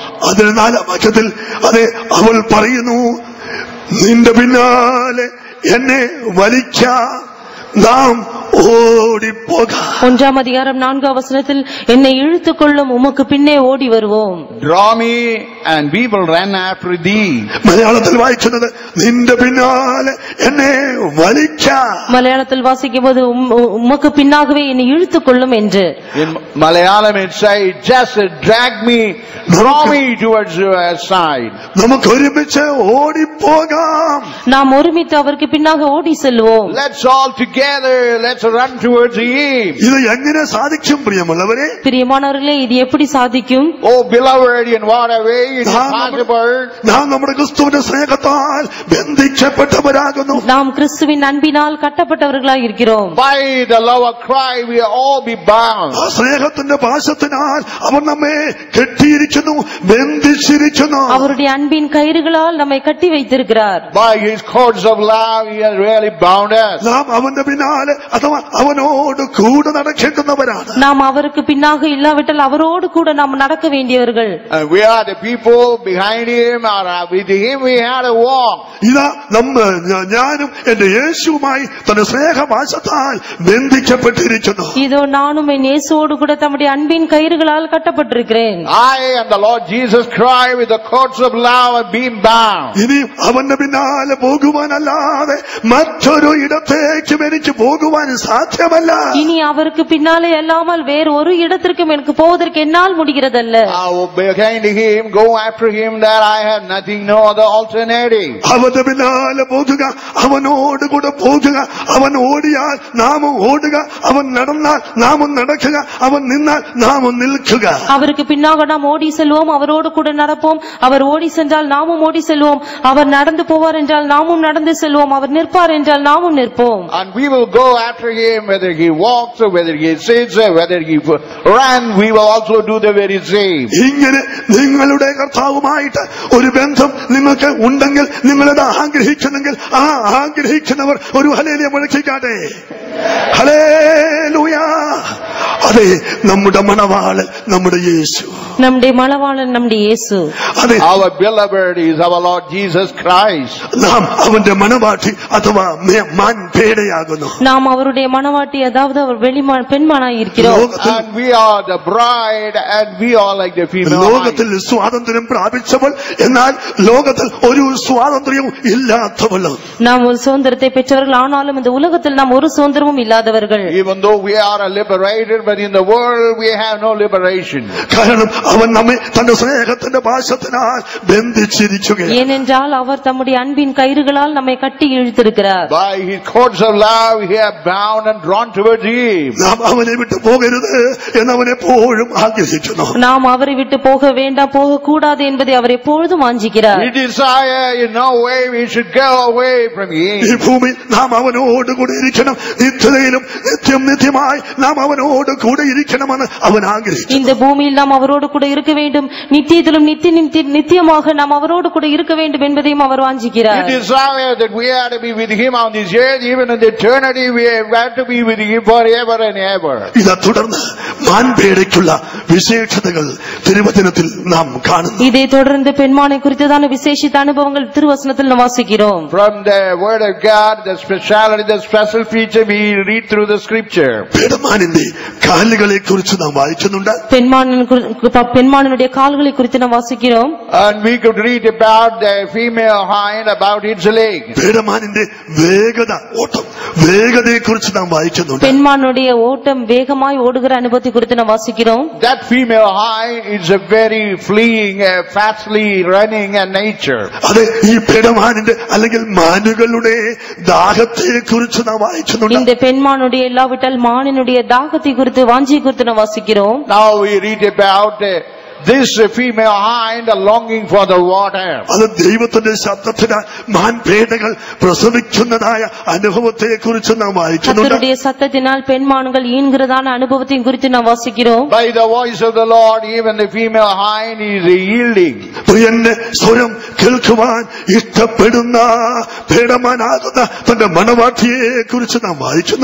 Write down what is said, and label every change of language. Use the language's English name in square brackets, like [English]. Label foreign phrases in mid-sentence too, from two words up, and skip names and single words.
[Malayalam] അതിൽ 4-ാം വാക്യത്തിൽ അതെ അവൾ പറയുന്നു, നിന്റെ പിന്നാലെ എന്നെ വലിക്കാം, നാം ഓടിപ്പോകാം. [Tamil] 1-ാം அதிகாரம் [Malayalam] 4-ാം വചനത്തിൽ [Tamil] என்னை இழுத்துக் கொள்ளும் உமக்கு பின்னே ஓடி வருவோம். [English] Draw me and we will run after thee. [Malayalam] മലയാളത്തിൽ വായിക്കുന്നത് നിന്റെ പിന്നാലെ എന്നെ വലിക്കാം. [Tamil] மலையாளத்தில் வாசிக்கும்போது உமக்கு பின்னாகவே என்னை இழுத்துக் கொள்ளும் என்று. [English] In Malayalam it says, just drag me, draw me towards your side. [Malayalam] നമുക്ക് ഒരുമിച്ച് ഓടിപ്പോകാം. [Tamil] நாம் ஒருமித்து அவருக்கு பின்னாக ஓடி செல்வோம். [English] Let's all together, let's run towards him. [Malayalam] ഇത് എങ്ങനെ സാധിക്കും പ്രിയമുള്ളവരെ? [Tamil] பிரியமானவர்களே, இது எப்படி சாதிக்கும்? [English] Oh beloved, in what a way it is possible. [Malayalam] നാം നമ്മുടെ ക്രിസ്തുവിന്റെ സ്നേഹത്താൽ ബന്ധിക്കപ്പെട്ടവരാകുന്നു. [Tamil] நாம் கிறிஸ்துவின் அன்பினால் கட்டப்பட்டவர்களாய் இருக்கிறோம். [English] By the love of Christ we are all be bound. [Malayalam] ആ സ്നേഹത്തിന്റെ പാശത്തിനാൽ അവൻ നമ്മെ കെട്ടിയിരിക്കുന്നു, ബന്ധിച്ചിരിക്കുന്നു. [Tamil] அவருடைய அன்பின் கயிறுகளால் நம்மை கட்டி வைத்திருக்கிறார். [English] By his cords of love he has really bound us. [Malayalam] നാം അവന്റെ പിന്നാലെ അത് അഥവാ അവനോട് കൂടെ നടക്കേണ്ടുന്നവരാണ്. [Tamil] நாம் அவருக்கு பின்னாக இல்லாவிட்டால் அவரோடு கூட நாம் நடக்க வேண்டியவர்கள். [English] We are the people behind him, or with him we had a walk. [Malayalam] ഇതാ ഞാനും എന്റെ യേശുവുമായി തന്റെ സ്നേഹപാശത്താൽ ബന്ധിക്കപ്പെട്ടിരിക്കുന്നു. [Tamil] இதோ நானும் என் இயேசுவோடு கூட தம்முடைய அன்பின் கயிறுகளால் கட்டப்பட்டிருக்கிறேன். [English] I and the Lord Jesus Christ with the cords of love have been bound. [Malayalam] ഇനി അവന്റെ പിന്നാലെ പോകുവാനല്ലാതെ മറ്റൊരു ഇടത്തേക്കും എനിക്ക് പോകുവാൻ സാധ്യമല്ല. [Tamil] இனி அவருக்கு பின்னாலே அல்லாமல் வேறு ஒரு இடத்திற்கும் எனக்கு போவதற்கு என்னால் முடிகிறதல்ல. [English] I will behind him, go after him, that I have nothing, no other alternative. [Malayalam] അവന്റെ പിന്നാലെ പോകുക, അവനോട് കൂടെ പോകുക. അവൻ ഓടിയാൽ നാമും ഓടുക, അവൻ നടന്നാൽ നാമും നടക്കുക, അവൻ നിന്നാൽ നാമും നിൽക്കുക. [Tamil] அவருக்கு பின்னாக நாம் ஓடி செல்வோம், அவரோடு கூட நடப்போம். அவர் ஓடி சென்றால் நாமும் ஓடி செல்வோம். அவர் நடந்து போவார் என்றால் நாமும் நடந்து செல்வோம். அவர் நிற்பார் என்றால் நாமும் நிற்போம். [English] And we will go after him, whether he walks or whether he sits or whether he runs, we will also do the very same. [Malayalam] ഇങ്ങനെ നിങ്ങളുടെ കർത്താവുമായിട്ട് ഒരു ബന്ധം നിങ്ങൾക്ക് ഉണ്ടെങ്കിൽ, നിങ്ങളത് ആഗ്രഹിക്കുന്നെങ്കിൽ, ആ ആഗ്രഹിക്കുന്നവർ ഒരു ഹല്ലേലൂയ മുഴക്കിക്കാട്ടെ. ഹല്ലേലൂയ. അതെ, നമ്മുടെ മണവാളൻ നമ്മുടെ യേശു, [Tamil] நம்முடைய மணவாளன் நம்முடைய இயேசு. [Malayalam] അതെ, [English] Our beloved is our Lord Jesus Christ. [Malayalam] നാം അവന്റെ മണവാട്ടി അഥവാ മാൻപേടയാകുന്നു. [Tamil] நாம் அவருடைய மணவாட்டி, அதாவது அவர் பெண்மானாய் இருக்கிறோம். [English] And we are the bride, and we are like the female. [Malayalam] ലോകത്തിൽ സ്വാതന്ത്ര്യം പ്രാപിച്ചവൾ, എന്നാൽ ലോകത്തിൽ ഒരു സ്വാതന്ത്ര്യവും ഇല്ലാത്തവൾ. [Tamil] நாம் ஒரு சுதந்திரத்தை பெற்றவர்கள், ஆனாலும் இந்த உலகத்தில் நாம் ஒரு சுதந்திரமும் இல்லாதவர்கள். [English] Even though we are liberated, but in the world we have no liberation. [Malayalam] കാരണം അവൻ നമ്മെ തന്റെ സ്നേഹത്തിന്റെ പാശത്തിനാൽ ബന്ധിച്ചിരിക്കുകയാണ്. [Tamil] ஏனென்றால் அவர் தம்முடைய அன்பின் கயிறுகளால் நம்மை கட்டி இழுத்திருக்கிறார். [English] By his cords of love he has bound and drawn towards him. [Malayalam] നാം അവനെ വിട്ടു പോകരുത് എന്നവൻ എപ്പോഴും ആഗ്രഹിക്കുന്നു. [Tamil] நாம் அவரை விட்டு போக வேண்டாம், போக கூடாது என்பதை அவர் எப்பொழுதும் வாஞ்சிக்கிறார். [English] He desires in no way we should go away from him. [Malayalam] ഈ ഭൂമിയിൽ നാം അവനോട് കൂടെ ഇരിക്കണം. നിത്യതയിലും നിത്യമായി നാം അവനോട് കൂടെ ഇരിക്കണമെന്ന് അവൻ ആഗ്രഹിക്കുന്നു. [Tamil] இந்த பூமியில் நாம் அவரோடு கூட இருக்க வேண்டும், நித்தியத்திலும் நித்தியமாக நாம் அவரோடு கூட இருக்க வேண்டும் என்பதையும் அவர் வாஞ்சிக்கிறார். [English] He desires that we are to be with him on this earth, even in eternity we have to be with him forever and ever. [Malayalam] ഇതാ തുടർന്ന് മാൻപേടയ്ക്കുള്ള വിശേഷതകൾ തിരുവചനത്തിൽ നാം കാണുന്നു. [Tamil] இதை தொடர்ந்து பெண்மானை குறித்ததான விசேஷித்த அனுபவங்கள் திருவசனத்தில் நாம் வாசிக்கிறோம். [English] From the word of God, the speciality, the special feature we read through the scripture. [Malayalam] പെടമാനിന്റെ കാലുകളെ കുറിച്ച് നാം വായിക്കുന്നുണ്ട്. [Tamil] பெண்மானுடைய கால்களை குறித்து நாம் வாசிக்கிறோம். [English] And we could read about the female hind, about its leg. [Malayalam] പെടമാനിന്റെ വേഗത, ഓട്ടം, വേഗതയെ കുറിച്ച് നാം വായിക്കുന്നുണ്ട്. [Tamil] பெண்மானுடைய ஓட்டம், வேகமாய் ஓடுகிற அனுபவத்தை குறித்து நாம் வாசிக்கிறோம். [English] That female hind is a very fleeing, fastly running nature. [Malayalam] അതെ, ഈ പെടമാനിന്റെ അല്ലെങ്കിൽ മാനുകളുടെ ദാഹത്തെ കുറിച്ച് നാം വായിക്കുന്നുണ്ട്. [Tamil] இந்த பெண்மானுடைய இல்லாவிட்டால் மானினுடைய தாகத்தை குறித்து, வாஞ்சியை குறித்து நாம் வாசிக்கிறோம். [English] Now we read about this female hind longing for the water. [Malayalam] അത് ദൈവത്തിന്റെ ശബ്ദത്തിന് മാൻപേടകൾ പ്രസവിക്കുന്നതായ അനുഭവത്തെ കുറിച്ച് നാം വായിക്കുന്നുണ്ട്. [Tamil] கர்த்தருடைய சத்தத்தினால் பெண்மான்கள் ஈன்கிறதான அனுபவத்தை குறித்து நாம் வாசிக்கிறோம். [English] By the voice of the Lord, even the female hind is yielding. [Malayalam] പ്രിയന്റെ സ്വരം കേൾക്കുവാൻ ഇഷ്ടപ്പെടുന്ന പേടമാനാകുന്ന തന്റെ മണവാട്ടിയെ കുറിച്ച് നാം വായിക്കുന്നു.